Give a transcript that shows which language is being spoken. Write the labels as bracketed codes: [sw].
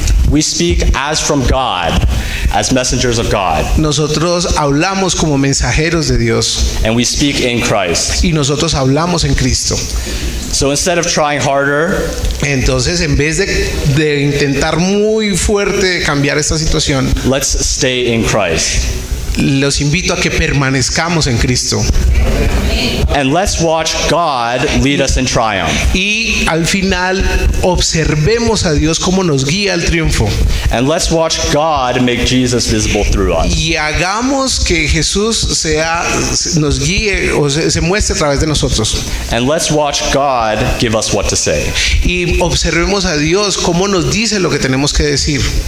[en] We speak as from God, as messengers of God, [es] Nosotros hablamos como mensajeros de Dios [en] and we speak in Christ. [es] y nosotros hablamos en Cristo. [en] So instead of trying harder, [es] Entonces, en vez de intentar muy fuerte cambiar esta situación, [en] let's stay in Christ. [es] los invito a que permanezcamos en Cristo. [en] And let's watch God lead us in triumph. [es] Y al final observemos a Dios cómo nos guía al triunfo. [en] And let's watch God make Jesus visible through us. [es] Y hagamos que Jesús nos guíe o se muestre a través de nosotros. [en] And let's watch God give us what to say. [es] Y observemos a Dios cómo nos dice lo que tenemos que decir.